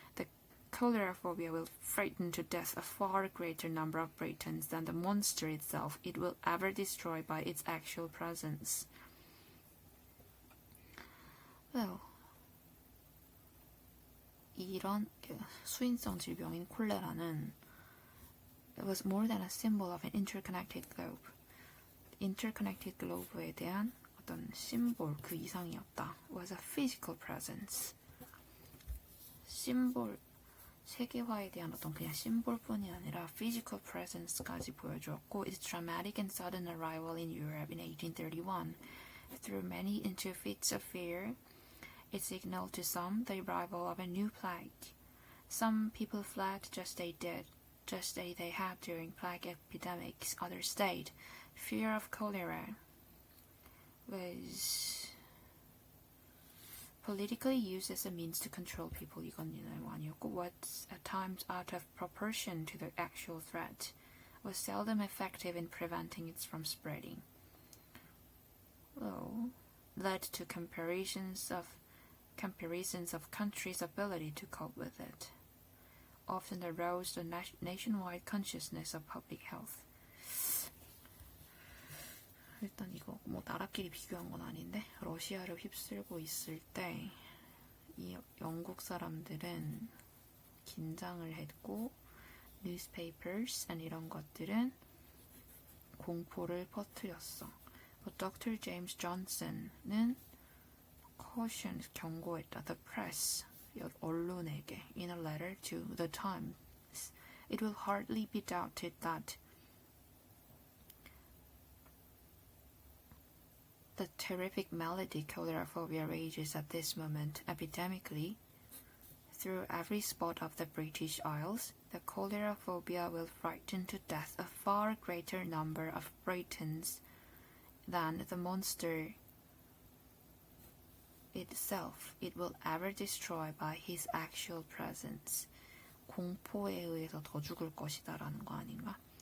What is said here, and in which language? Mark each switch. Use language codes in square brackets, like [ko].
[en] The choleraphobia will frighten to death a far greater number of Britons than the monster itself it will ever destroy by its actual presence. Well, [ko] 이런 수인성 질병인 콜레라는 [en] it was more than a symbol of an interconnected globe. interconnected globe [ko] 에 대한 어떤 심볼 그 이상이었다. [en] was a physical presence. [ko] 심볼 세계화에 대한 어떤 그냥 심볼뿐이 아니라 [en] physical presence까지 보여주었고 its dramatic and sudden arrival in Europe in 1831 threw many into fits of fear. It signaled to some the arrival of a new plague. Some people fled just as they had during plague epidemics. Others stayed. Fear of cholera was politically used as a means to control people. [ko] 이건 아니었고, [en] was at times out of proportion to the actual threat, was seldom effective in preventing it from spreading. Led to comparisons of countries' ability to cope with it. Often aroused a nationwide consciousness of public health. [ko] 일단 이거 나라끼리 비교한 건 아닌데 러시아를 휩쓸고 있을 때 이 영국 사람들은 긴장을 했고 [en] newspapers and [ko] 이런 것들은 공포를 퍼뜨렸어. [en] But Dr. James Johnson은 cautioned, [ko] 경고했다. [en] The press, [ko] 언론에게 [en] in a letter to the Times. It will hardly be doubted that The terrific malady choleraphobia rages at this moment epidemically through every spot of the British Isles. The choleraphobia will frighten to death a far greater number of Britons than the monster itself it will ever destroy by his actual presence. [ko] 공포에 의해서 더 죽을 것이다 라는 거 아닌가?